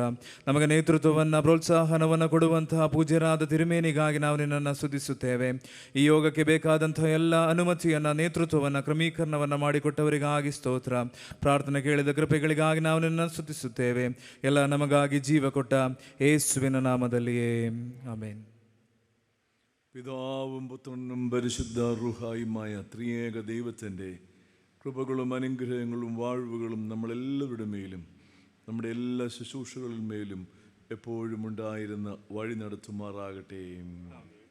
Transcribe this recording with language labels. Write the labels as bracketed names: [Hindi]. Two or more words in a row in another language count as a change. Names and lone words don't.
[Kannada] ನಮಗೆ ನೇತೃತ್ವವನ್ನು, ಪ್ರೋತ್ಸಾಹನವನ್ನು ಕೊಡುವಂತಹ ಪೂಜ್ಯರಾದ ತಿರುಮೇನಿಗಾಗಿ ನಾವು ನಿನ್ನನ್ನು ಸ್ತುತಿಸುತ್ತೇವೆ. ಈ ಯೋಗಕ್ಕೆ ಬೇಕಾದಂತಹ ಎಲ್ಲ ಅನುಮತಿಯನ್ನು, ನೇತೃತ್ವವನ್ನು, ಕ್ರಮೀಕರಣವನ್ನು ಮಾಡಿಕೊಟ್ಟವರಿಗಾಗಿ ಸ್ತೋತ್ರ. ಪ್ರಾರ್ಥನೆ ಕೇಳಿದ ಕೃಪೆಗಳಿಗಾಗಿ ನಾವು ನಿನ್ನನ್ನು ಸ್ತುತಿಸುತ್ತೇವೆ. ಎಲ್ಲ ನಮಗಾಗಿ ಜೀವ ಕೊಟ್ಟ ಯೇಸುವಿನ [Malayalam] നാമത്തിലേ ആമേൻ. പിതാവും പുത്രനും പരിശുദ്ധ റൂഹായുമായ ത്രിയേക ദൈവത്തിൻ്റെ കൃപകളും അനുഗ്രഹങ്ങളും വാഴ്വുകളും നമ്മളെല്ലാവരുടെ മേലും നമ്മുടെ എല്ലാ ശുശ്രൂഷകളിന്മേലും എപ്പോഴും ഉണ്ടായിരുന്ന വഴി നടത്തുമാറാകട്ടെ.